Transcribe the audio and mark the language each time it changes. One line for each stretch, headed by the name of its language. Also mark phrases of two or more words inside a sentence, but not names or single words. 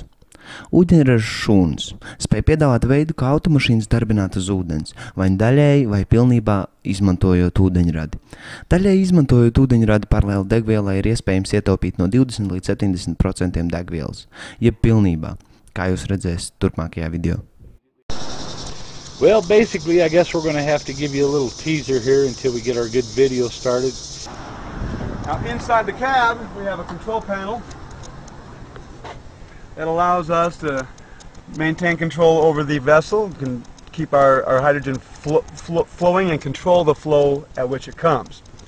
Latvian: Ūdeņraža šūnas spēj piedāvāt veidu, kā automašīnas darbināt uz ūdens, vai daļēji vai pilnībā izmantojot ūdeņradi. Daļēji izmantojot ūdeņradi paralēli degvielai ir iespējams ietaupīt no 20 līdz 70% degvielas, jeb pilnībā, kā jūs redzēsiet turpmākajā video.
English: Well, basically, I guess we're going to have to give you a little teaser here until we get our good video started. Now, inside the cab, we have a control panel that allows us to maintain control over the vessel, can keep our hydrogen flowing and control the flow at which it comes.